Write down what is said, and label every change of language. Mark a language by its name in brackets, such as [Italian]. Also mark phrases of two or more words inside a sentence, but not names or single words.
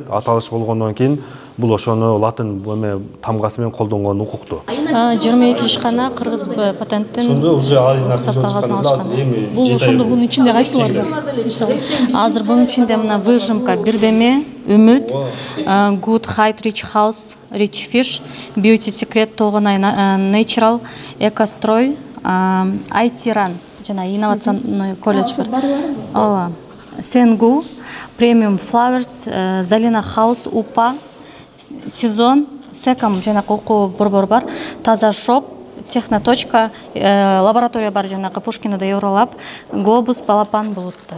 [Kyrgyz] Аталыш болгондон кийин бул ошону латын тамгасы менен колдонгон укуктуу. 22 ишкана кыргыз патенттин уруксат кагазын алышкан. Бул ошондо бунун ичинде кайсылар бар? Азыр бунун ичинде мына выжимка бирдеме, үмүт, Good Height Rich House, Rich Fish, Beauty Secret Тогонай Natural, Экострой, IT Run, жана [Russian] инновационный колледж [Kyrgyz] бар. Ооба. Сенгу, Premium Flowers, Залина Хаус, УПА, Сезон, Секам жанагы окуу борбор бар, Таза Шоп, Техноточка, лаборатория бар жанагы Пушкинада Евролаб, Глобус, Балапан, Булуттар.